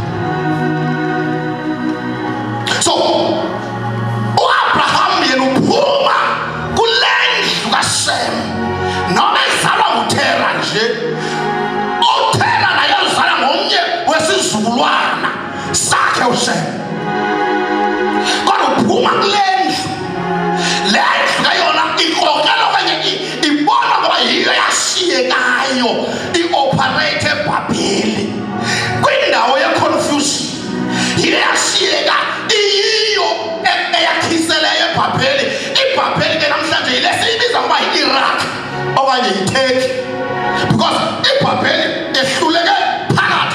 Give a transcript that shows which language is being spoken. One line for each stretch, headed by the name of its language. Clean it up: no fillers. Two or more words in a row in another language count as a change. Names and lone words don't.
Xhosa: So u-Abraham yena uphuma kule ndlu kaShem, noma ezalwa nguThera nje, uThera naye uzala ngomnye wesizukulwana sakhe uShem, kodwa uphuma kule ndlu. Le ndlu kayona ikrokrela okanye ibona ngoba yiyo yashiyekayo i-operate eBhabheli kwindawo ye-confusion, yiyo yashiyeka iyiyo eyakhiseleyo eBhabheli. iBhabheli ke namhlanje yile siyibiza ngoba yi-Iraq okanye yiTurkey, because iBhabheli ehluleke phakathi.